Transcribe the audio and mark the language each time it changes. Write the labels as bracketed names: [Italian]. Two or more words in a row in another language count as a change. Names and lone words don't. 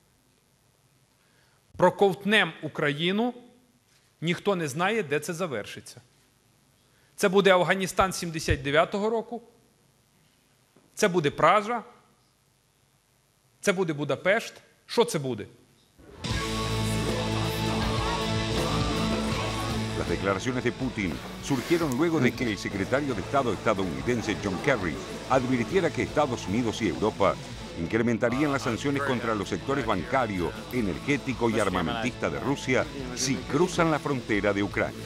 [Ukrainian] Проковтнем Україну, ніхто не знає, де це завершиться. Це буде Афганістан 79-го року, це буде Пража, це буде Будапешт. Що це буде? [Spanish] Las declaraciones de Putin surgieron luego de que el secretario de Estado estadounidense John Kerry advirtiera que Estados Unidos y Europa incrementarían las sanciones contra los sectores bancario, energético y armamentista de Rusia si cruzan la frontera de Ucrania.